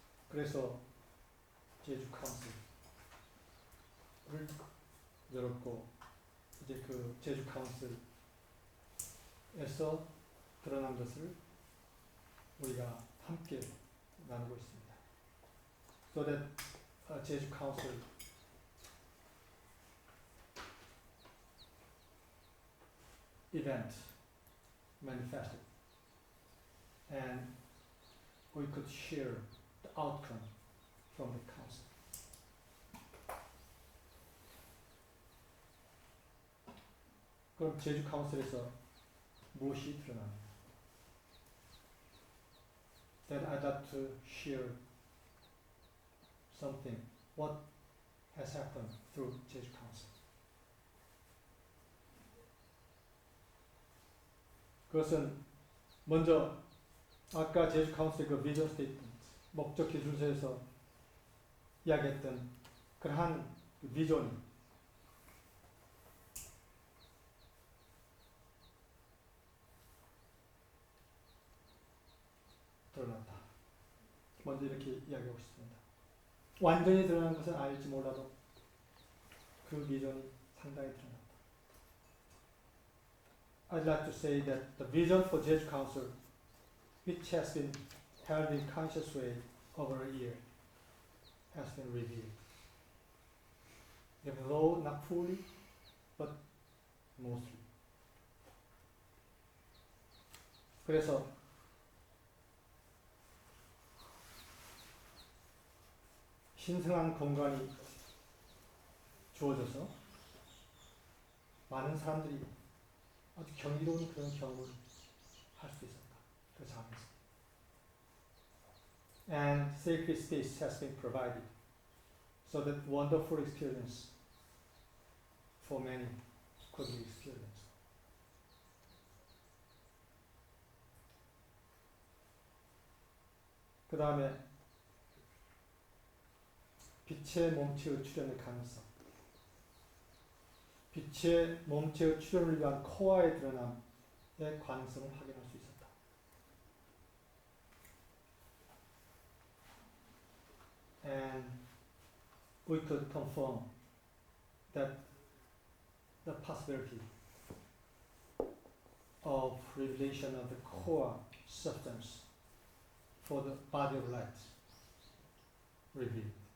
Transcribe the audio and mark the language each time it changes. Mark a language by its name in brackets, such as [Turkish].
[Korean] 그래서 제주 카운슬을 열었고, 이제 그 제주 카운슬에서 드러난 것을 우리가 함께 나누고 있습니다. [English] So that 제주 카운슬 event manifested, and we could share the outcome from the council. [Korean] 그럼 제주 카운슬에서 무엇이 드러납니까? [English] Then I'd like to share something, what has happened through Jeju Council. [Korean] 그것은 먼저 아까 제주 카운슬의 그 비전 스테이트먼트, 목적 기준서에서 이야기했던 그러한 비전이 드러난다. 먼저 이렇게 이야기하고 싶습니다. 완전히 드러난 것은 아닐지 몰라도 그 비전이 상당히 드러난다. [English] I'd like to say that the vision for Jeju Council, which has been held in conscious way over a year, has been revealed. Even though not fully, but mostly. [Korean] 그래서 신성한 공간이 주어져서 많은 사람들이 아주 경이로운 그런 경험을 할 수 있었다. 그 장에서. [English] And sacred space has been provided so that wonderful experience for many could be experienced. [Korean] 그 다음에 빛의 몸체의 출현의 가능성, 빛의 몸체의 출현을 위한 코어의 드러남의 가능성을 확인할 수 있었다. [English] And we could confirm that the possibility of revelation of the core substance for the body of light revealed.